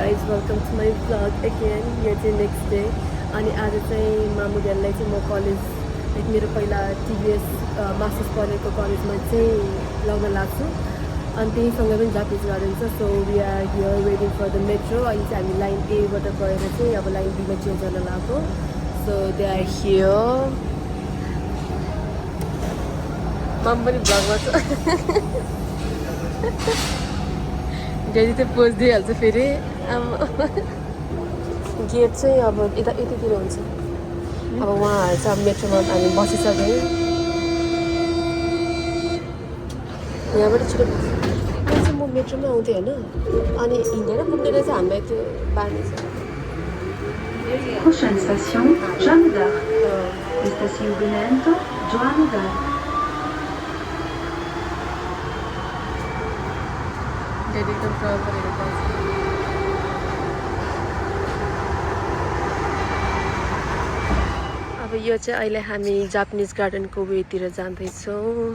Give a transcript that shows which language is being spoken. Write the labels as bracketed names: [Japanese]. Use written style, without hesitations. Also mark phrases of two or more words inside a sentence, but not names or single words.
[English] guys, welcome to my vlog again. Here the next day. [Nepali] अनि आज चाहिँ मामुहरूलाई चाहिँ म कलेज लाइक मेरो पहिला टिभीएस मास्टर्स पढेको कलेजमा चाहिँ लगाउन लाग्छु अनि त्यहीसँगै पनि जापानिज गार्डन छ. [English] So we are here waiting for the metro. [Nepali] अहिले चाहिँ हामी लाइन एबाट गएर चाहिँ अब लाइन बीमा चेन्ज गर्न लाग्यो. [English] So they are here. [Nepali] मम पनि भ्लगमा छ. डेली चाहिँ पोज दिइहाल्छ फेरि. गेट चाहिँ अब यतातिर हुन्छ. अब उहाँहरू चाहिँ अब मेट्रोमा हामी बसिसक्यौँ. यहाँबाट छिटो चाहिँ म मेट्रोमा आउँथेँ होइन, अनि हिँडेर पुग्नेर चाहिँ हामीलाई त्यो बानी छ. [French] Prochaine station, Jeanne d'Arc. [Portuguese] Estacionamento, Jeanne d'Arc. [Nepali] एकदम प्रब्लम गरेर पाउँछ. अब यो चाहिँ अहिले हामी जापानिज गार्डनको वेतिर जाँदैछौँ.